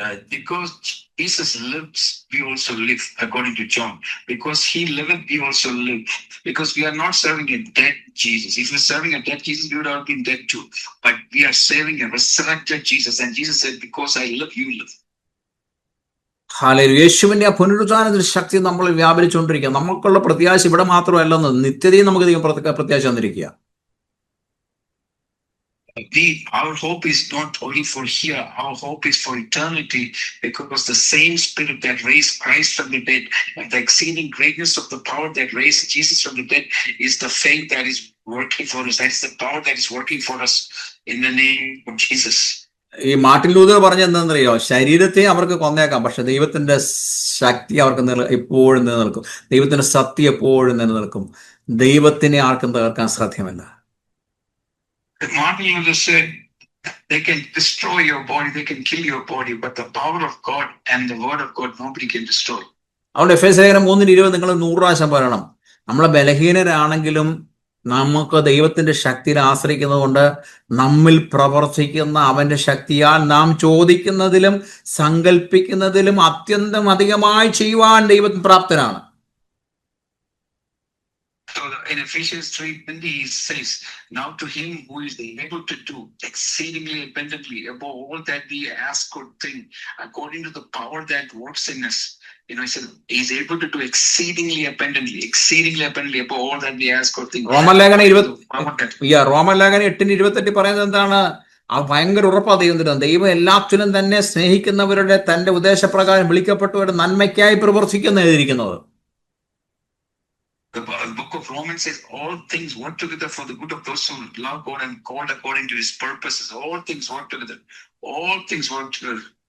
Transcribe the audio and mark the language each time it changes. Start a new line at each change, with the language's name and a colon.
English: Because Jesus lives, we also live, according to John. Because he liveth, we also live. Because we are not serving a dead Jesus. If we're serving a dead Jesus, we would have been dead too. But we are serving a resurrected Jesus. And Jesus said, because I live, you live.
Malayalam: Hallelujah. യേശുവിന്റെ ആ പുനരുത്ഥാനത്തിന്റെ ശക്തി നമ്മൾ വ്യാപരിച്ചുകൊണ്ടിരിക്കുക. നമുക്കുള്ള പ്രത്യാശ ഇവിടെ മാത്രമല്ലെന്ന്, നിത്യതയും നമുക്ക് പ്രത്യാശ തന്നിരിക്കുക.
English: Our hope is not only for here, our hope is for eternity, because the same spirit that raised Christ from the dead and the exceeding greatness of the power that raised Jesus from the dead is the faith that is working for us. That is the power that is working for us in the name of Jesus.
Malayalam: ഈ Martin Luther പറഞ്ഞ എന്താണെന്നറിയോ? ശരീരത്തെ അവർക്ക് കൊന്നേക്കാം, പക്ഷെ ദൈവത്തിന്റെ ശക്തി അവർക്ക് എപ്പോഴും നിലനിൽക്കും. ദൈവത്തിന്റെ സത്യം എപ്പോഴും നിലനിൽക്കും. ദൈവത്തിനെ ആർക്കും തകർക്കാൻ സാധ്യമല്ല.
English: Martin Luther said, they can destroy your body, they can kill your body, but the power of God and the word of God nobody can destroy.
Malayalam: അതുകൊണ്ട് എഫേസ്യർ 3:20 നിങ്ങൾ 100 പ്രാവശ്യം പറയണം. നമ്മളെ ബലഹീനരാണെങ്കിലും നമുക്ക് ദൈവത്തിന്റെ ശക്തിയിൽ ആശ്രയിക്കുന്നത് കൊണ്ട് നമ്മിൽ പ്രവർത്തിക്കുന്ന അവന്റെ ശക്തിയാൽ നാം ചോദിക്കുന്നതിലും സങ്കല്പിക്കുന്നതിലും അത്യന്തം അധികമായി ചെയ്യുവാൻ ദൈവം പ്രാപ്തനാണ്.
English: So in Ephesians 3:20 he says, now to him who is able to do exceedingly abundantly above all that we ask or think, according to the power that works in us. He said he's able to do exceedingly abundantly above all that we ask or think.
Malayalam: റോമലേഖനം 8:28 പറയുന്നത് എന്താണ്? ആ ഭയങ്കര ഉറപ്പാ ദൈവം. ദൈവം എല്ലാത്തിലും തന്നെ സ്നേഹിക്കുന്നവരുടെ തന്റെ ഉദ്ദേശപ്രകാരം വിളിക്കപ്പെട്ടവരുടെ നന്മയ്ക്കായി പ്രവർത്തിക്കുന്ന എഴുതിയിരിക്കുന്നത്.
English: The book of Romans says all things work together for the good of those who love God and called according to his purposes. All things work together. All things work together.